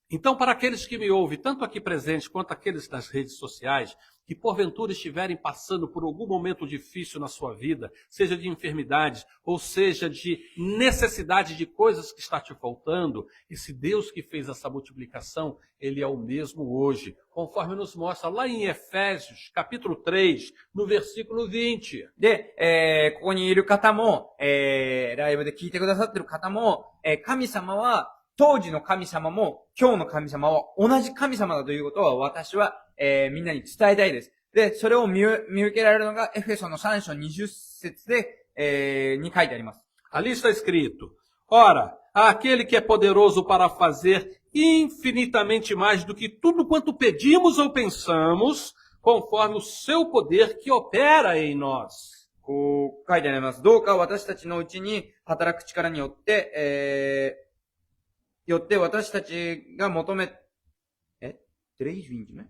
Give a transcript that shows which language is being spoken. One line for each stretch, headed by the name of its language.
Portuguese: Então, para aqueles que me ouvem, tanto aqui presentes quanto aqueles das redes sociais, que porventura estiverem passando por algum momento difícil na sua vida, seja de enfermidade, ou seja de necessidade de coisas que está te faltando, esse Deus que fez essa multiplicação, Ele é o mesmo hoje, conforme nos mostra lá em Efésios, capítulo 3, no versículo 20.
Japanese: で、ここにいる方も、ライブで聞いてくださってる方も、神様は、当時の神様も、今日の神様は同じ神様だということは私は、みんなに伝えたいです。で、それを見受けられるのが、エフェソの3章20節で、に書いてあります。
Portuguese: Ali está escrito: Ora, aquele que é poderoso para fazer infinitamente mais do que tudo quanto pedimos ou pensamos, conforme o seu poder que opera em nós.
Japanese: こう書いてあります。どうか私たちのうちに働く力によって、私たちが求め、3:20ね。